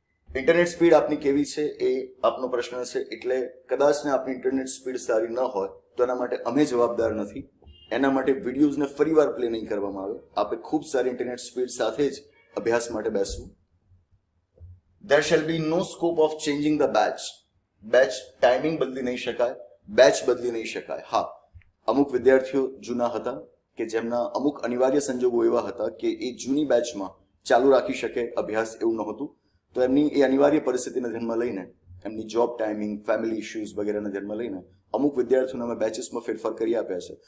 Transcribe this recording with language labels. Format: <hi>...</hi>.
<gu>Internet speed આપની કેવી છે એ આપનો પ્રશ્ન છે, એટલે કદાચ ને આપની ઇન્ટરનેટ સ્પીડ સારી ન હોય તો એના માટે અમે જવાબદાર નથી. એના માટે વિડીયોઝને ફરીવાર પ્લે નહીં કરવામાં આવે. આપણે ખૂબ સારી ઇન્ટરનેટ સ્પીડ સાથે જ અભ્યાસ માટે બેસવું.</gu> <en>There shall be no scope of changing the batch.</en> <gu>Batch timing બદલી નહીં શકાય, બેચ બદલી નહીં શકાય. હા, અમુક વિદ્યાર્થીઓ જૂના હતા કે જેમના અમુક અનિવાર્ય સંજોગો એવા હતા કે એ જૂની બેચમાં ચાલુ રાખી શકે અભ્યાસ એવું નહોતું, તો એમની એ અનિવાર્ય પરિસ્થિતિને ધ્યાનમાં લઈને, એમની જોબ ટાઈમિંગ, ફેમિલી ઇશ્યુઝ વગેરેને ધ્યાનમાં લઈને અમુક વિદ્યાર્થીઓને અમે બેચીસમાં ફેરફાર કરી આપ્યા છે.</gu>